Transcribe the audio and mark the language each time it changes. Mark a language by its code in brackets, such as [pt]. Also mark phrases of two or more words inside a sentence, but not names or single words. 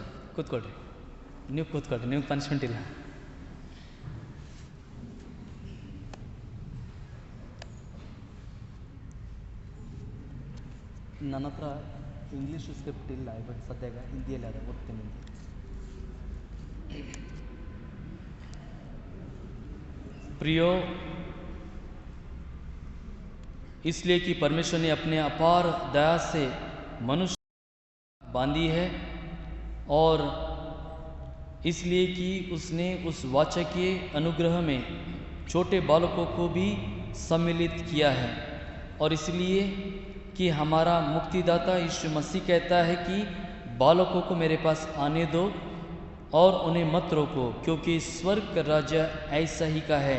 [kn] ಕೂತ್ಕೊಳ್ರಿ. ನೀವು ಕೂತ್ಕೊಳ್ರಿ, ನೀವು ಪನಿಷ್ಮೆಂಟ್ ಇಲ್ಲ. ನನ್ನ ಹತ್ರ [en] English script [kn] ಇಲ್ಲ, ಬಟ್ ಸದ್ಯಾಗ ಹಿಂದಿಯಲ್ಲಿ ಅದ ಓದ್ತೀನಿ. [hi] प्रियो, इसलिए कि परमेश्वर ने अपने अपार दया से मनुष्य बांधी है और इसलिए कि उसने उस वाचकीय अनुग्रह में छोटे बालकों को भी सम्मिलित किया है, और इसलिए कि हमारा मुक्तिदाता यीशु मसीह कहता है कि बालकों को मेरे पास आने दो और उन्हें मत रोको, क्योंकि स्वर्ग का राज्य ऐसा ही का है।